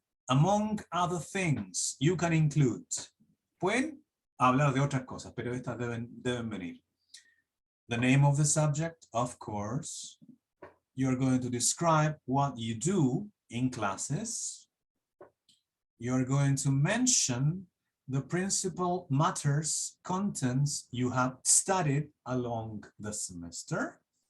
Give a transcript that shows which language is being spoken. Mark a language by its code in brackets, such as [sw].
[en] Among other things, you can include. [es] Pueden hablar de otras cosas, pero estas deben venir. [en] The name of the subject, of course. You're going to describe what you do in classes. You're going to mention the principal matters, contents you have studied along the semester.